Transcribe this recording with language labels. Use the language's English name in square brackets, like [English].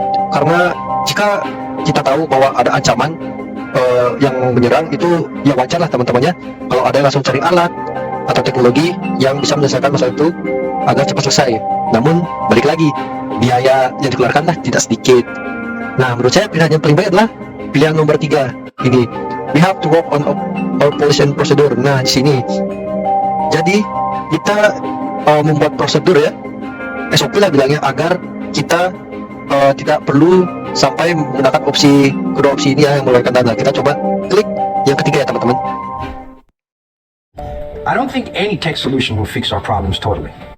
[Indonesian] Karena jika kita tahu bahwa ada ancaman yang menyerang, itu ya wajar lah teman-teman ya. Kalau ada yang langsung cari alat atau teknologi yang bisa menyelesaikan masalah itu agar cepat selesai. Namun balik lagi, biaya yang dikeluarkan lah tidak sedikit. Nah, menurut saya pilihan yang paling baik adalah pilihan nomor 3 ini. [English] We have to work on our policy and procedure. [Indonesian] Nah, di sini jadi kita membuat prosedur ya, SOP lah bilangnya, agar kita tidak perlu sampai menggunakan kedua opsi ini ya yang mengeluarkan dana. Kita coba klik yang ketiga ya teman-teman. [English] I don't think any tech solution will fix our problems totally.